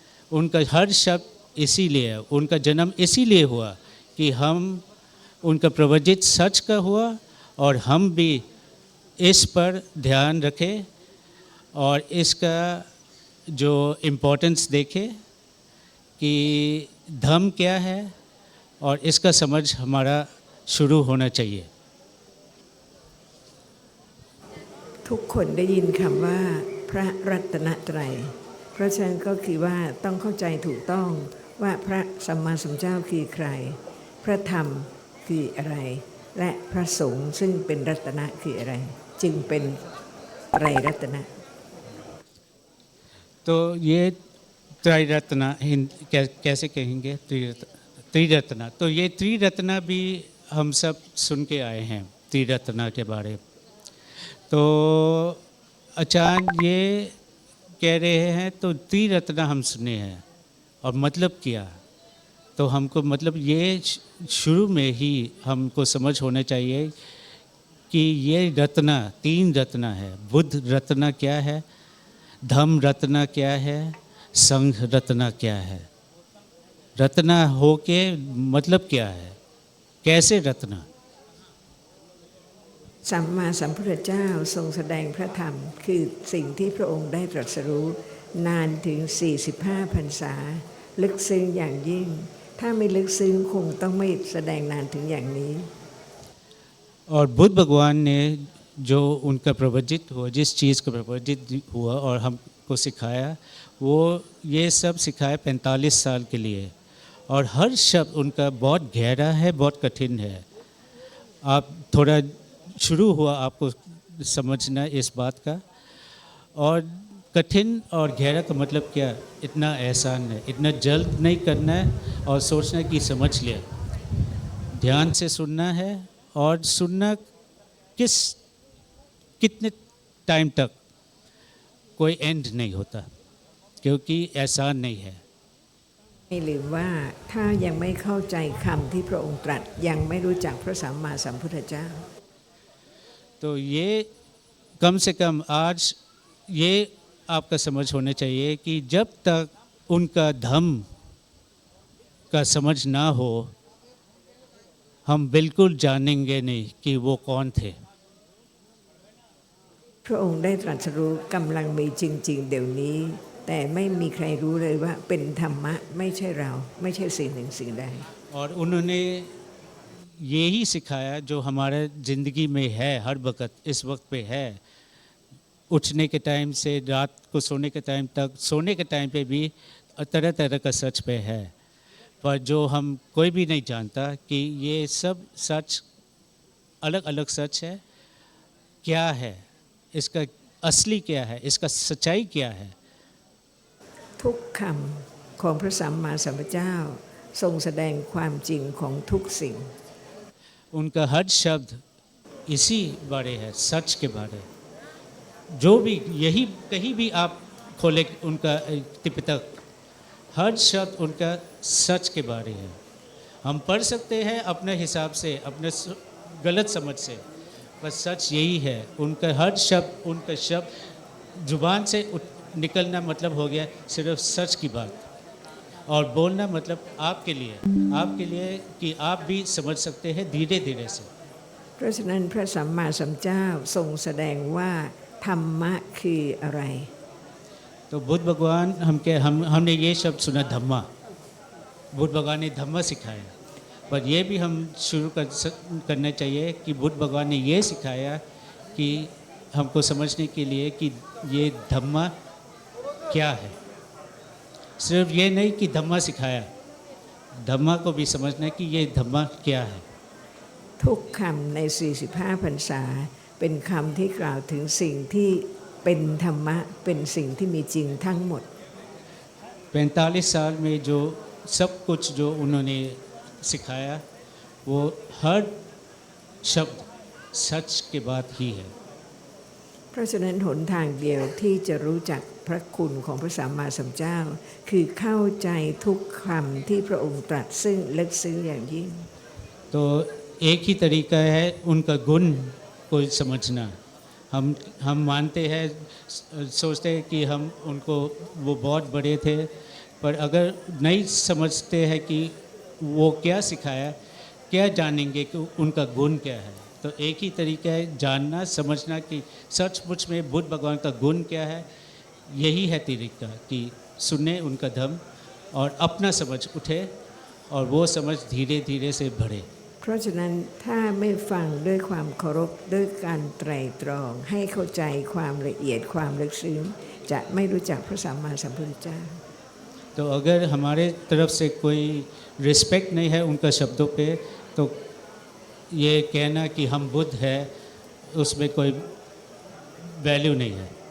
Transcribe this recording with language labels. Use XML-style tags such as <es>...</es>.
<hi>उनका हर शब्द इसीलिए, उनका जन्म इसीलिए हुआ कि हम उनका प्रवचित सच का हुआ और हम भी इस पर ध्यान रखें और इसका जो इम्पोर्टेंस देखें कि धर्म क्या है और इसका समझ हमारा शुरू होना चाहिए।</hi> <th>ทุกคนได้ยินคำว่าพระรัตนตรัยเพราะฉะนั้นก็คือว่าต้องเข้าใจถูกต้องว่าพระสัมมาสัมพุทธเจ้าคือใคร พระธรรมคืออะไร และพระสงฆ์ซึ่งเป็นรัตนะคืออะไร จึงเป็นไตรรัตนะ</th> <hi>तो ये त्रैरत्न कैसे कहेंगे, त्रिरत्न। तो ये त्रिरत्न भी हम सब सुन के आए हैं त्रिरत्न के बारे। तो अचानक ये कह रहे हैं तो त्रिरत्न हम सुने हैं और मतलब क्या, तो हमको मतलब ये शुरू में ही हमको समझ होना चाहिए कि ये रत्न, 3 रत्न है। बुद्ध रत्न क्या है, धम्म रत्न क्या है, संघ रत्न क्या है। रत्न हो के मतलब क्या है, कैसे रत्न।</hi> <th>สัมมาสัมพุทธเจ้าทรงแสดงพระธรรมคือสิ่งที่พระองค์ได้ตรัสรู้นานถึง45พรรษาลึกซึ้งอย่างยิ่งถ้าไม่ลึกซึ้งคงต้องไม่แสดงนานถึงอย่างนี้</th> <hi>और बुद्ध भगवान ने जो उनका प्रवचित हुआ, जिस चीज़ का प्रवचित हुआ और हमको सिखाया, वो ये सब सिखाया 45 साल के लिए। और हर शब्द उनका बहुत गहरा है, बहुत कठिन है। आप थोड़ा शुरू हुआ आपको समझना इस बात का। और कठिन और गहरा का मतलब क्या, इतना आसान है, इतना जल्द नहीं करना है और सोचना कि समझ लिया। ध्यान से सुनना है और सुनना कितने टाइम तक, कोई एंड नहीं होता क्योंकि आसान नहीं है।</hi> <th>ไม่ลืมว่าถ้ายังไม่เข้าใจคำที่พระองค์ตรัสยังไม่รู้จักพระสัมมาสัมพุทธเจ้า</th> <hi>तो ये कम से कम आज ये आपका समझ होना चाहिए कि जब तक उनका धम्म का समझ ना हो हम बिल्कुल जानेंगे नहीं कि वो कौन थे।</hi> <th>พระองค์ได้ตรัสรู้กำลังมีจริงๆเดี๋ยวนี้แต่ไม่มีใครรู้เลยว่าเป็นธรรมะไม่ใช่เราไม่ใช่สิ่งหนึ่งสิ่งใด</th> <hi>और उन्होंने यही सिखाया जो हमारे ज़िंदगी में है, हर वक्त इस वक्त पे है। उठने के टाइम से रात को सोने के टाइम तक, सोने के टाइम पे भी तरह तरह का सच पे है, पर जो हम कोई भी नहीं जानता कि ये सब सच अलग अलग सच है। क्या है इसका असली, क्या है इसका सच्चाई क्या है।</hi> <th>ทุกคำของพระสัมมาสัมพุทธเจ้าทรงแสดงความจริงของทุกสิ่ง</th> <hi>उनका हर शब्द इसी बारे है, सच के बारे। जो भी यही कहीं भी आप खोले उनका तिपितक, हर शब्द उनका सच के बारे है। हम पढ़ सकते हैं अपने हिसाब से, अपने गलत समझ से, बस सच यही है। उनका हर शब्द, उनका शब्द जुबान से निकलना मतलब हो गया सिर्फ सच की बात, और बोलना मतलब आपके लिए कि आप भी समझ सकते हैं धीरे धीरे से।</hi> <th>เพราะฉะนั้นพระสัมมาสัมพุทธเจ้าทรงแสดงว่าธรรมะคืออะไร</th> <hi>तो बुद्ध भगवान हमने ये शब्द सुना धम्मा, बुद्ध भगवान ने धम्मा सिखाया, पर ये भी हम शुरू करना चाहिए कि बुद्ध भगवान ने ये सिखाया कि हमको समझने के लिए कि ये धम्मा क्या है। सिर्फ ये नहीं कि धम्मा सिखाया, धम्मा को भी समझना कि ये धम्मा क्या है।</hi> <th>ทุกคำใน45พรรษาเป็นคำที่กล่าวถึงสิ่งที่เป็นธรรมะเป็นสิ่งที่มีจริงทั้งหมด</th> <hi>45 साल में जो सब कुछ जो उन्होंने सिखाया वो हर शब्द सच के बात ही है।</hi> <th>เพราะฉะนั้นหนทางเดียวที่จะรู้จักพระคุณของพระสัมมาสัมพุทธเจ้าคือเข้าใจทุกคำที่พระองค์ตรัสซึ่งลึกซึ้งอย่างยิ่ง</th> <hi>तो एक ही तरीका है उनका गुण को समझना। हम मानते हैं, सोचते हैं कि हम उनको वो बहुत बड़े थे, पर अगर नहीं समझते हैं कि वो क्या सिखाया, क्या जानेंगे कि उनका गुण क्या है। तो एक ही तरीका है जानना समझना कि सचमुच में बुद्ध भगवान का गुण क्या है। यही है तरीका कि सुने उनका धम्म और अपना समझ उठे और वो समझ धीरे धीरे से बढ़े।</hi> <th>เพราะฉะนั้นถ้าไม่ฟังด้วยความเคารพด้วยการไตร่ตรองให้เข้าใจความละเอียดความลึกซึ้งจะไม่รู้จักพระสัมมาสัมพุทธเจ้า</th> <hi>तो अगर हमारे तरफ से कोई रिस्पेक्ट नहीं है उनका शब्दों पे, तो ये कहना कि हम बुद्ध है उसमें कोई वैल्यू नहीं है।</hi>